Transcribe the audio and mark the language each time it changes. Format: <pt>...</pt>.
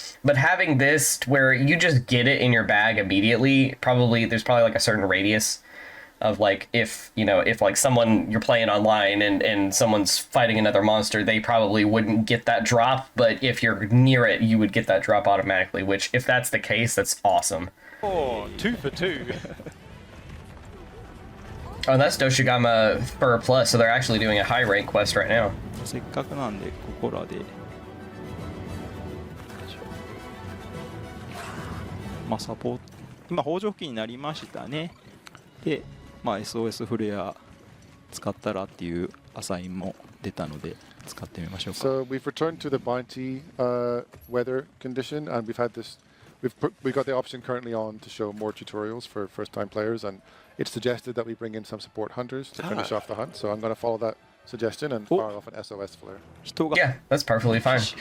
<en>But having this where you just get it in your bag immediately, there's probably like a certain radius of like if like someone you're playing online and someone's fighting another monster, they probably wouldn't get that drop, but if you're near it you would get that drop automatically, which if that's the case, that's awesome. Oh, 2 for 2. Oh, that's Doshigama Fur Plus, so they're actually doing a high rank quest right now.</en> <ja>せっかくなんでここらでまあサポート今北条付近になりましたね。でまあ SOS フレア使ったらっていうアサインも出たので使ってみましょうか。</ja> <en>So we've returned to the bounty weather condition, and we've got the option currently on to show more tutorials for first-time players, and it's suggested that we bring in some support hunters to finish off the hunt. So I'm going to follow that suggestion and fire off an SOS flare. Yeah, that's perfectly fine.</en>